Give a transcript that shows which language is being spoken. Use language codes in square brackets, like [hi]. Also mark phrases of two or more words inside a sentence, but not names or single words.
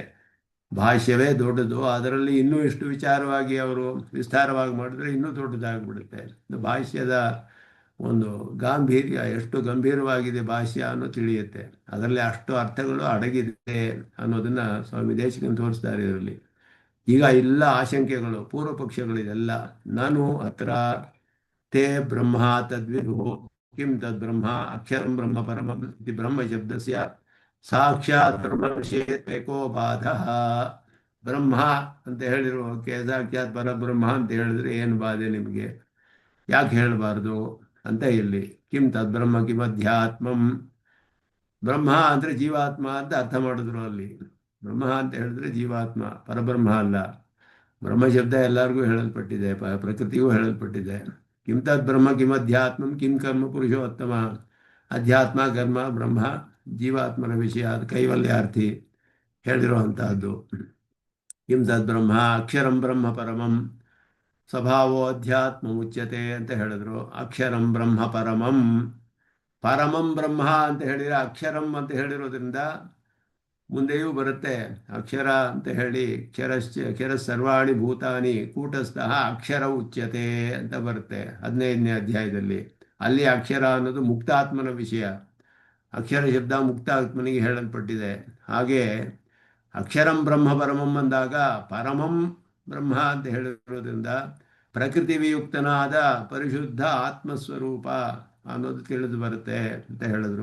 [kn] ಭಾಷ್ಯವೇ ದೊಡ್ಡದು, ಅದರಲ್ಲಿ ಇನ್ನೂ ಇಷ್ಟು ವಿಚಾರವಾಗಿ ಅವರು ವಿಸ್ತಾರವಾಗಿ ಮಾಡಿದ್ರೆ ಇನ್ನೂ ದೊಡ್ಡದಾಗಿಬಿಡುತ್ತೆ. ಭಾಷ್ಯದ ಒಂದು ಗಾಂಭೀರ್ಯ ಎಷ್ಟು ಗಂಭೀರವಾಗಿದೆ ಭಾಷ್ಯ ಅನ್ನೋ ತಿಳಿಯುತ್ತೆ. ಅದರಲ್ಲಿ ಅಷ್ಟು ಅರ್ಥಗಳು ಅಡಗಿದೆ ಅನ್ನೋದನ್ನು ಸ್ವಾಮಿ ದೇಶಿಕನ್ ತೋರಿಸ್ತಾರೆ ಇದರಲ್ಲಿ. ಈಗ ಎಲ್ಲ ಆಶಂಕೆಗಳು, ಪೂರ್ವ ಪಕ್ಷಗಳಿದೆಲ್ಲ. [sa] ನಾನು ಅತ್ರ ತೇ ಬ್ರಹ್ಮ ತದ್ವಿಧು ಕಿಂ ತದ್ ಬ್ರಹ್ಮ ಅಕ್ಷರಂ ಬ್ರಹ್ಮ ಪರಮಂ ಇತಿ ಬ್ರಹ್ಮ ಶಬ್ದಸ್ಯ ಸಾಕ್ಷಾತ್ ಬ್ರಹ್ಮ ವಿಷಯತ್ವೇಕೋ ಬಾಧ. [kn] ಬ್ರಹ್ಮ ಅಂತ ಹೇಳಿರುವಕ್ಕೆ ಸಾಕ್ಷಾತ್ ಪರಬ್ರಹ್ಮ ಅಂತ ಹೇಳಿದ್ರೆ ಏನು ಬಾಧೆ ನಿಮಗೆ? ಯಾಕೆ ಹೇಳಬಾರ್ದು ಅಂತ ಇಲ್ಲಿ. [sa] ಕಿಂ ತದ್ ಬ್ರಹ್ಮ ಕಿಂ ಅಧ್ಯಾತ್ಮಂ. [kn] ಬ್ರಹ್ಮ ಅಂದರೆ ಜೀವಾತ್ಮ ಅಂತ ಅರ್ಥ ಮಾಡಿದ್ರು ಅಲ್ಲಿ. ಬ್ರಹ್ಮ ಅಂತ ಹೇಳಿದ್ರೆ ಜೀವಾತ್ಮ, ಪರಬ್ರಹ್ಮ ಅಲ್ಲ. ಬ್ರಹ್ಮ ಶಬ್ದ ಎಲ್ಲರಿಗೂ ಹೇಳಲ್ಪಟ್ಟಿದೆ, ಪ್ರಕೃತಿಗೂ ಹೇಳಲ್ಪಟ್ಟಿದೆ. [sa] ಕಿಂ ತದ್ ಬ್ರಹ್ಮ ಕಿಂ ಅಧ್ಯಾತ್ಮಂ ಕಿಂ ಕರ್ಮ ಪುರುಷೋತ್ತಮ. [kn] ಅಧ್ಯಾತ್ಮ, ಕರ್ಮ, ಬ್ರಹ್ಮ ಜೀವಾತ್ಮನ ವಿಷಯ, ಅದು ಕೈವಲ್ಯಾರ್ಥಿ ಹೇಳಿರುವಂತಹದ್ದು. [sa] ಕಿಂ ತದ್ ಬ್ರಹ್ಮ ಅಕ್ಷರಂ ಬ್ರಹ್ಮ ಪರಮಂ ಸ್ವಭಾವೋ ಅಧ್ಯಾತ್ಮ ಮುಚ್ಯತೆ [kn] ಅಂತ ಹೇಳಿದ್ರು. [sa] ಅಕ್ಷರಂ ಬ್ರಹ್ಮ ಪರಮಂ, ಪರಮಂ ಬ್ರಹ್ಮ [kn] ಅಂತ ಹೇಳಿದ್ರೆ ಅಕ್ಷರಂ ಅಂತ ಹೇಳಿರೋದ್ರಿಂದ ಮುಂದೆಯೂ ಬರುತ್ತೆ ಅಕ್ಷರ ಅಂತ ಹೇಳಿ. [sa] ಕ್ಷರ ಸರ್ವಾಣಿ ಭೂತಾನಿ ಕೂಟಸ್ಥಃ ಅಕ್ಷರ ಉಚ್ಯತೆ [kn] ಅಂತ ಬರುತ್ತೆ 15ನೇ ಅಧ್ಯಾಯದಲ್ಲಿ. ಅಲ್ಲಿ ಅಕ್ಷರ ಅನ್ನೋದು ಮುಕ್ತಾತ್ಮನ ವಿಷಯ. ಅಕ್ಷರ ಶಬ್ದ ಮುಕ್ತಾತ್ಮನಿಗೆ ಹೇಳಲ್ಪಟ್ಟಿದೆ. ಹಾಗೆ [sa] ಅಕ್ಷರಂ ಬ್ರಹ್ಮ ಪರಮಂ [kn] ಅಂದಾಗ [sa] ಪರಮಂ ಬ್ರಹ್ಮ [kn] ಅಂತ ಹೇಳಿರೋದ್ರಿಂದ ಪ್ರಕೃತಿ ವಿಯುಕ್ತನಾದ ಪರಿಶುದ್ಧ ಆತ್ಮಸ್ವರೂಪ ಅನ್ನೋದು ತಿಳಿದು ಬರುತ್ತೆ ಅಂತ ಹೇಳಿದ್ರು.